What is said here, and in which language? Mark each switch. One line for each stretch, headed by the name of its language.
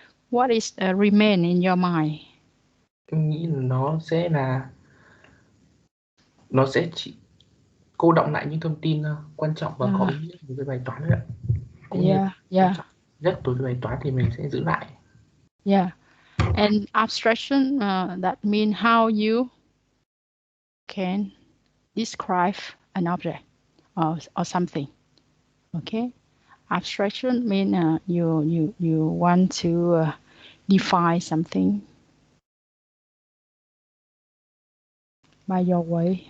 English: What is remain in your mind?
Vietnamese: Em nghĩ là nó sẽ chỉ cô đọng lại những thông tin quan trọng và có ý nghĩa của cái bài toán đấy ạ. Cũng như quan trọng nhất đối với bài toán thì mình sẽ giữ lại.
English: Yeah. And abstraction, that means how you can describe an object or something. Okay. Abstraction means you want to define something by your way.